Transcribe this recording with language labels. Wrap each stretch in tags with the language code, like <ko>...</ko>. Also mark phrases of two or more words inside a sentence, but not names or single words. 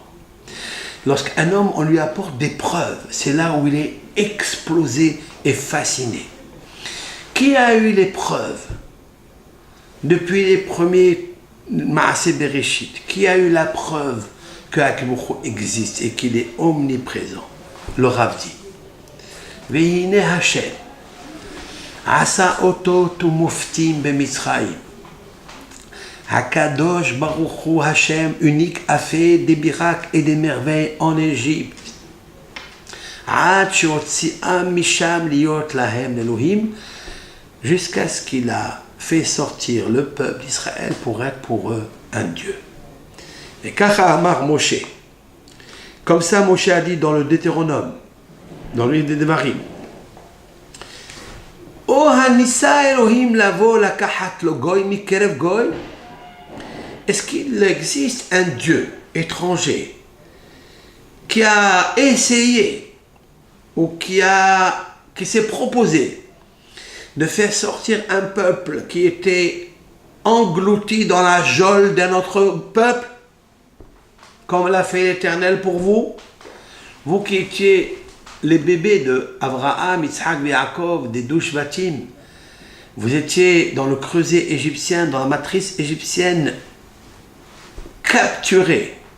<fr>Lorsqu'un homme, on lui apporte des preuves, c'est là où il est explosé et fasciné. Qui a eu les preuves depuis les premiers</fr> <he>מעשה בראשית?</he> <fr>Qui a eu la preuve que Akadosh existe et qu'il est omniprésent? Le Rav dit</fr> <he>והנה השם עשה אותו תו מופתים במצרים. הקדוש ברוך הוא השם</he> <fr>unique a fait des miracles et des merveilles en Égypte.</fr> <he>עד שהוציאם משם להיות להם אלהים,</he> <fr>jusqu'à ce qu'il a fait sortir le peuple d'Israël pour être pour eux un Dieu.</fr> <he>Et כך אמר משה,</he> <fr>comme ça Moshe a dit dans le Deutéronome, dans le livre des Devarim,</fr> <he>או הנסה אלהים לבוא לקחת לו גוי מקרב גוי.</he> <fr>Est-ce qu'il existe un Dieu étranger qui a essayé ou qui s'est proposé de faire sortir un peuple qui était englouti dans la geôle d'un autre peuple, comme l'a fait l'Éternel pour vous, vous qui étiez les bébés de Abraham, Yitzhak et Yaakov, des 12 Shvatim, vous étiez dans le creuset égyptien, dans la matrice égyptienne, capturés.</fr>